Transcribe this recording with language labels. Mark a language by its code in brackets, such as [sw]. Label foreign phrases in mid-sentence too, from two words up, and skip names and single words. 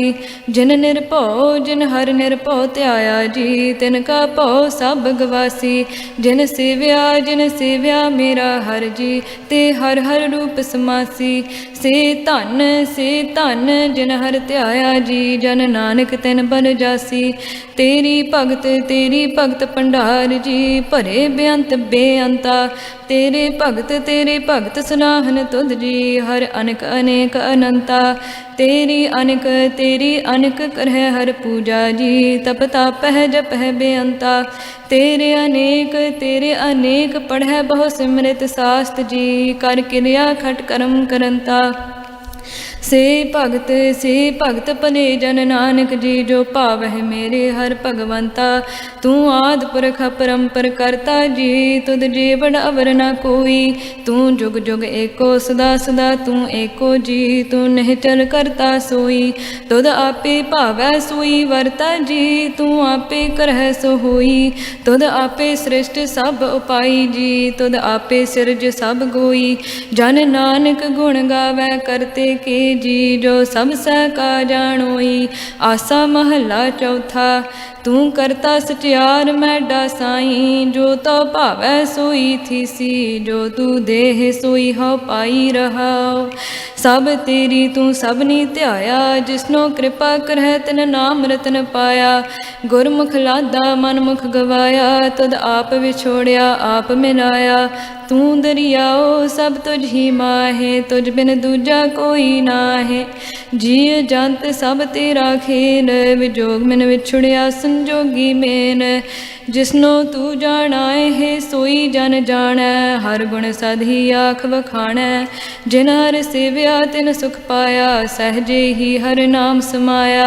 [pa] ਜਿਨ ਹਰ ਨਿਰਭੌ ਤਿਆਇਆ ਜੀ ਤਿਨ ਕਾ ਭੌ ਸਭ ਗਵਾਸੀ। ਜਿਨ ਸੇਵਿਆ ਮੇਰਾ ਹਰ ਜੀ ਤੇ ਹਰ ਹਰ ਰੂਪ ਸਮਾਸੀ। ਸੇ ਧਨ ਜਿਨ ਹਰ ਤਿਆਇਆ ਜੀ ਜਨ ਨਾਨਕ ਤਿਨ ਬਲ ਜਾਸੀ। ਤੇਰੀ ਭਗਤ ਭੰਡਾਰ ਜੀ ਭਰੇ ਬੇਅੰਤਾ। ਤੇਰੇ ਭਗਤ ਸਨਾਹਨ ਤੁਧ ਜੀ ਹਰ ਅਨਕ ਅਨੇਕ ਅਨੰਤਾ। ਤੇਰੀ ਅਨਕ ਕਰਹ ਹਰ ਪੂਜਾ ਜੀ ਤਪ ਤਾਪਹ ਜਪਹ ਬੇਅੰਤਾ। ਤੇਰੇ ਅਨੇਕ ਪੜ੍ਹੈ ਬਹੁ ਸਿਮ੍ਰਿਤ ਸ਼ਾਸਤ੍ਰ ਜੀ ਕਰ ਕਿਰਿਆ ਖਟ ਕਰਮ ਕਰੰਤਾ। ਸੇ ਭਗਤ ਭਲੇ ਜਨ ਨਾਨਕ ਜੀ ਜੋ ਭਾਵਹ ਮੇਰੇ ਹਰ ਭਗਵੰਤਾ। ਤੂ ਆਦਿ ਪੁਰਖ ਪਰੰਪਰ ਕਰਤਾ ਜੀ ਤੁਦ ਜੀ ਬੜ ਅਵਰ ਨ ਕੋਈ। ਤੂ ਜੁਗ ਜੁਗ ਏਕੋ ਸਦਾ ਸਦਾ ਤੂ ਏਕੋ ਜੀ ਤੂ ਨਿਹਚਲ ਕਰਤਾ ਸੋਈ। ਤੁਦ ਆਪੇ ਭਾਵੈ ਸੋਈ ਵਰਤਾ ਜੀ ਤੂ ਆਪੇ ਕਰਹ ਸੋ ਹੋਈ। ਤੁਦ ਆਪੇ ਸ੍ਰਿਸ਼ਟ ਸਭ ਉਪਾਈ ਜੀ ਤੁਦ ਆਪੇ ਸਿਰਜ ਸਭ ਗੋਈ। ਜਨ ਨਾਨਕ ਗੁਣ ਗਾਵੈ ਕਰਤੇ ਕੇ ਜੀ ਜੋ ਸਭ ਕਾ ਜਾਣੋਈ। ਆਸਾ ਮਹਲਾ ਚੌਥਾ। ਤੂ ਕਰਤਾ ਸਚਿਆਰ ਮੈਡਾ ਸਾਈ ਜੋ ਤੋ ਭਾਵੈ ਸੋਈ ਥੀਸੀ। ਜੋ ਤੂ ਦੇਹ ਸੋਈ ਹੋ ਪਾਈ ਰਹਾਓ। ਸਭ ਤੇਰੀ ਤੂ ਸਭਨੀ ਧਿਆਇਆ ਜਿਸਨੋ ਕਿਰਪਾ ਕਰਹ ਤਿਨ ਨਾਮ ਰਤਨ ਪਾਇਆ। ਗੁਰਮੁਖ ਲਾਦਾ ਮਨ ਮੁਖ ਗਵਾਇਆ ਤੁਦ ਆਪ ਵਿਛੋੜਿਆ ਆਪ ਮਿਲਾਇਆ। ਤੂ ਦਰਿਆਓ ਸਭ ਤੁਝ ਹੀ ਮਾਹੇ ਤੁਝ ਬਿਨ ਦੂਜਾ ਕੋਈ ਨਾ ਨਾਹੇ। ਜੀਅ ਜੰਤ ਸਭ ਤੇਰਾ ਖੇਲ, ਵਿਜੋਗ ਮਿਨ ਵਿਛੜਿਆ ਸੰਜੋਗੀ ਮੇਲ। ਜਿਸਨੋ ਤੂੰ ਜਾਣਾਏ ਹੈ ਸੋਈ ਜਨ ਜਾਣੈ, ਹਰ ਗੁਣ ਸਦ ਹੀ ਆਖ ਵਖਾਣੈ। ਜਿਨ ਹਰ ਸੇਵਿਆ ਤਿਨ ਸੁਖ ਪਾਇਆ, ਸਹਜੇ ਹੀ ਹਰ ਨਾਮ ਸਮਾਇਆ।